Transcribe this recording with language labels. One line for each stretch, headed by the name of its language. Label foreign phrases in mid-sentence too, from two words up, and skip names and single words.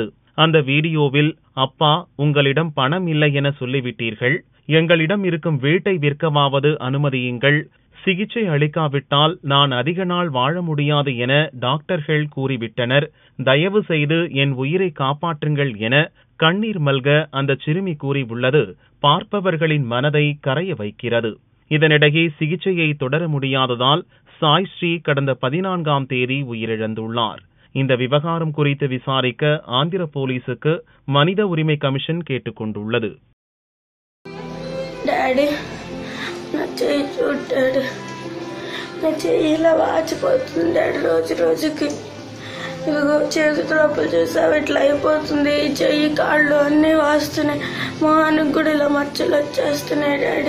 Tamil: அந்த வீடியோவில், அப்பா, உங்களிடம் பணம் இல்லை என சொல்லிவிட்டீர்கள், எங்களிடம் இருக்கும் வீட்டை விற்கவாவது அனுமதியுங்கள், சிகிச்சை அளிக்காவிட்டால் நான் அதிக நாள் வாழ முடியாது என டாக்டர்கள் கூறிவிட்டனர், தயவு செய்து என் உயிரை காப்பாற்றுங்கள் என கண்ணீர் மல்க அந்த சிறுமி கூறியுள்ளது பார்ப்பவர்களின் மனதை கரைய வைக்கிறது. இதனிடையே சிகிச்சையை தொடர முடியாததால் சாய்ஸ்ரீ கடந்த 14ஆம் தேதி உயிரிழந்துள்ளார். இந்த விவகாரம் குறித்து விசாரிக்க ஆந்திர போலீசுக்கு மனித உரிமை கமிஷன் கேட்டுக் கொண்டுள்ளது.
Telugu: ఇదిగో చేతి లోపల చూసావు ఇట్లా అయిపోతుంది, చెయ్యి కాళ్ళు అన్నీ వాస్తున్నాయి, మొహానికి కూడా ఇలా మచ్చలు వచ్చేస్తున్నాయి డాడీ.